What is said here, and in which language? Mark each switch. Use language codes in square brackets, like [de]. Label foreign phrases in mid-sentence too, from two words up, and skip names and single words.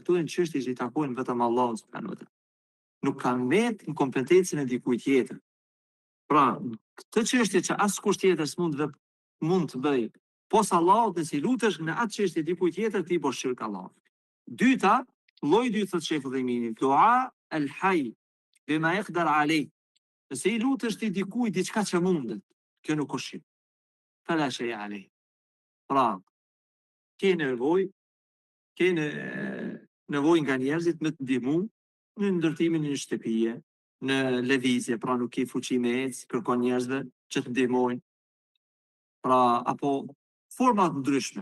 [sq] Këtu janë çështje që i takojnë vetëm Allahu [ar] سبحانه وتعالى. [sq] Nuk kanë met në kompetencën e dikujt tjetër. Pra, këtë çështje që askush tjetër mund të bëj posa Allahut, nëse i lutesh në atë çështje dikujt tjetër, ti bësh shirk Allahut. Dyta, lloji i dytë thotë Sheikh Udhaymini, [ar] دعاء الحي بما يقدر عليه. [sq] Nëse i lutesh ti dikujt diçka që mundet, kjo nuk është shirk. [ar] فلا شيء عليه. [sq] Pra, ke nevojë nga njerëzit me të ndihmu në ndërtimin e një shtëpie, në lëvizje, pra nuk ke fuqi me ecë, kërkon njerëzve që të ndihmojnë. Pra, apo forma të ndryshme.